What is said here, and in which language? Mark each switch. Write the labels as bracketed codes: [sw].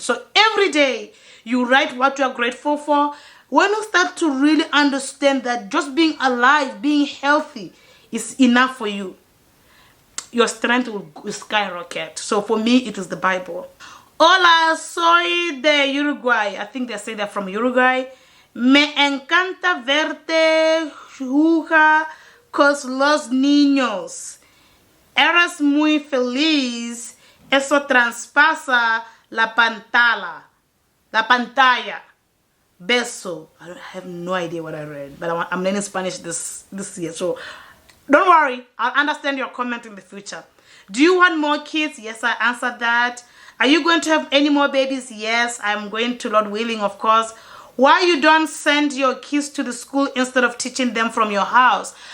[en] So every day you write what you are grateful for. When you start to really understand that just being alive, being healthy is enough for you, your strength will skyrocket. So for me, it is the Bible. [es] Hola, soy de Uruguay. [en] I think they say they're from Uruguay. [es] Me encanta verte jugar con los niños. Eres muy feliz. Eso traspasa la pantalla. La pantalla. Beso. [en] I have no idea what I read, but I'm learning Spanish this year. So don't worry. I'll understand your comment in the future. Do you want more kids? Yes, I answered that. Are you going to have any more babies? Yes, I'm going to, Lord willing, of course. Why you don't send your kids to the school instead of teaching them from your house?